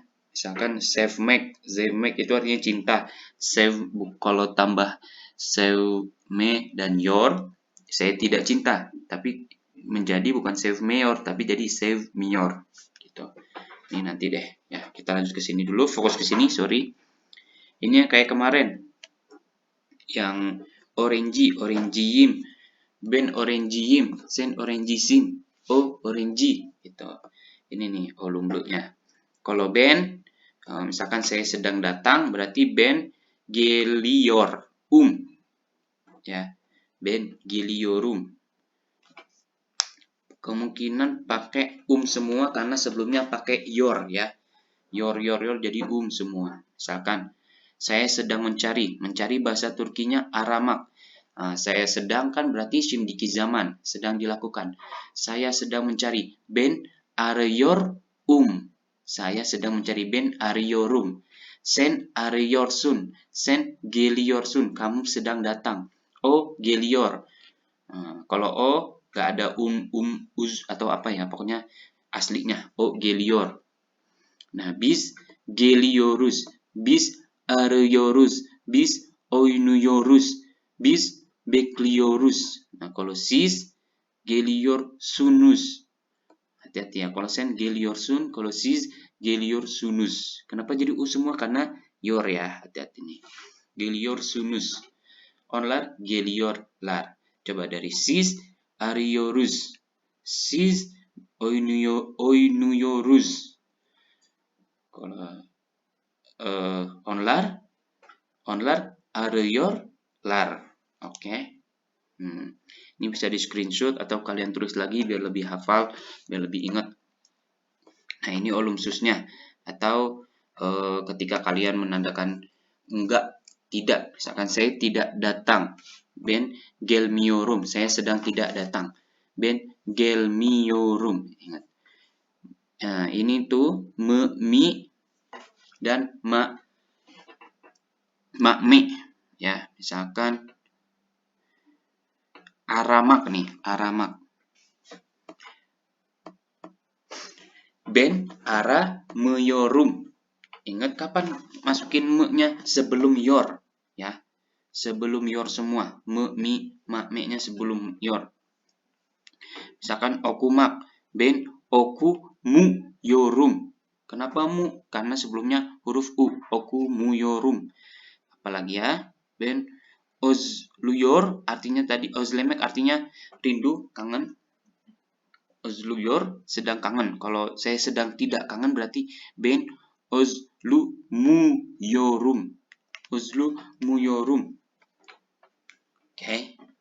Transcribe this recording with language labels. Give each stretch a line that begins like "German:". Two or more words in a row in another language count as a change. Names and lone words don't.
Indonesian: Misalkan sevmek itu artinya cinta. Kalau tambah sevme dan yor, saya tidak cinta, tapi menjadi bukan sevmeyor, tapi jadi sevmiyor. Gitu. Ini nanti deh. Ya, kita lanjut ke sini dulu, fokus ke sini, sorry. Ini yang kayak kemarin. Yang orangeyim,
Turkish: ben orangeyim, sen orangisim, o orangi
Indonesian: gitu. Ini nih olumlunya. Kalau ben, misalkan saya sedang datang, berarti
Turkish: ben gelior
Indonesian: ya,
Turkish: ben geliorum.
Indonesian: Kemungkinan pakai semua karena sebelumnya pakai yor ya, yor jadi semua. Misalkan saya sedang mencari bahasa Turkinya aramak. Saya sedang kan berarti simdiki zaman, sedang dilakukan. Saya sedang mencari
Turkish: ben arıyor
Indonesian: saya sedang mencari
Turkish: ben arıyorum. Sen arıyorsun, sen geliyorsun,
Indonesian: kamu sedang datang.
Turkish: O geliyor.
Indonesian: Kalau o gak ada uz atau apa ya, pokoknya aslinya
Turkish: o geliyor. Nah, bis geliyoruz, biz arıyoruz, biz oynuyoruz, biz bekliyoruz.
Indonesian: Nah, kalau
Turkish: siz geliyorsunuz.
Indonesian: Hati-hati ya, kalau
Turkish: sen geliyorsun,
Indonesian: kalau
Turkish: siz geliyorsunuz.
Indonesian: Kenapa jadi u semua? Karena your ya, hati-hati nih.
Turkish: Geliyorsunuz. Onlar geliyorlar.
Indonesian: Coba dari
Turkish: siz arıyoruz, siz oynuyoruz.
Indonesian: Kalau
Turkish: onlar arıyorlar.
Indonesian: Oke. Ini bisa di screenshot atau kalian tulis lagi biar lebih hafal, biar lebih ingat. Nah, ini olumsusnya. Atau ketika kalian menandakan enggak, tidak. Misalkan saya tidak datang.
Turkish: Ben gelmiyorum.
Indonesian: Saya sedang tidak datang.
Turkish: Ben gelmiyorum.
Indonesian: Ingat. Nah, ini tuh me, mi, dan ma, me. Ya, misalkan aramak nih, aramak.
Turkish: Ben aramıyorum.
Indonesian: Ingat kapan masukin me-nya? Sebelum your, ya. Sebelum your semua. Me, mi, ma, me-nya sebelum your. Misalkan okumak.
Turkish: Ben okumuyorum.
Indonesian: Kenapa mu? Karena sebelumnya huruf u. Okumuyorum. Apalagi ya?
Turkish: Ben özlüyor
Indonesian: artinya tadi özlemek artinya rindu, kangen. Özlüyor sedang kangen. Kalau saya sedang tidak kangen berarti
Turkish: ben özlümuyorum. Özlümuyorum.
Indonesian: Oke.